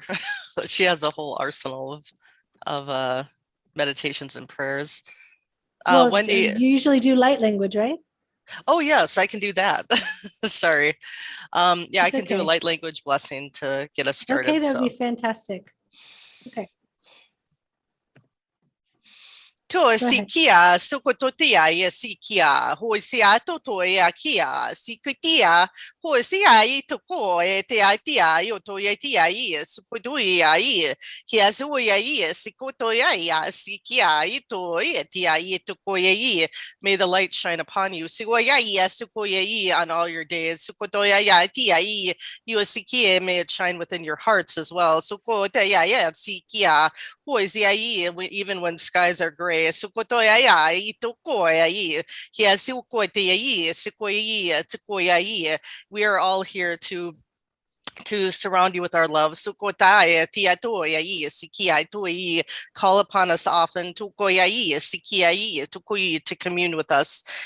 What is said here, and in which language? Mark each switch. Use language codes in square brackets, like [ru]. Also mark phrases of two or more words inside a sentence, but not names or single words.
[en] She has a whole arsenal of meditations and prayers. Well, Wendy, you usually do light language, right? Oh yes, I can do that. Sorry. Yeah, I can do a okay. light language blessing to get us started. Okay, that would be fantastic. Okay. To sikia sukototia ye sikia hoisia totoya kia sikutia hoisia itoko te atia yoto yatia ye sukotoya ye hiazuya ye sikotoya ya sikia ito yatia itoko ye. May the light shine upon you. Sikoya ye sukoya ye on all your days. Sukotoya ya tia ye sikia, may it shine within your hearts as well. Sukotoya ya sikia hoisia ye, even when skies are gray. We are all here to surround you with our love. Call upon us often to commune with us.